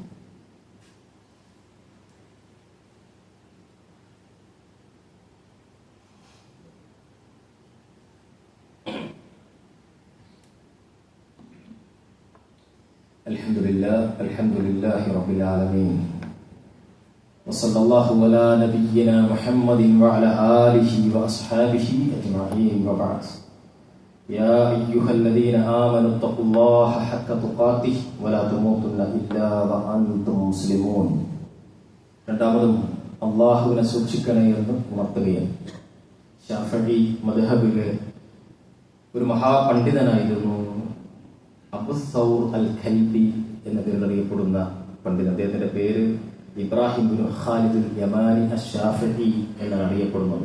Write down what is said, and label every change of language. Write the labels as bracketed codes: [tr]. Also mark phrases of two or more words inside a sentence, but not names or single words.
[ar] الحمد لله رب العالمين. وصلى الله على نبينا محمد وعلى آله وأصحابه أجمعين وبعد. يا أيها الذين آمنوا اتقوا الله حق تقاته ولا تموتن إلا وأنتم مسلمون. [ml] രണ്ടാമതും അള്ളാഹുവിനെ സൂക്ഷിക്കണേ എന്ന് ഉണർത്തുകയാണ്. ശാഫഈ മദ്ഹബിലെ ഒരു മഹാപണ്ഡിതനായിരുന്നു അബൂ സൗർ അൽ കൽബി എന്ന പേരിൽ അറിയപ്പെടുന്ന പണ്ഡിതൻ. അദ്ദേഹത്തിന്റെ പേര് ഇബ്രാഹിം ബിൻ ഖാലിദ് അൽ യമാനി അശ്ശാഫഈ എന്നാണ് അറിയപ്പെടുന്നത്.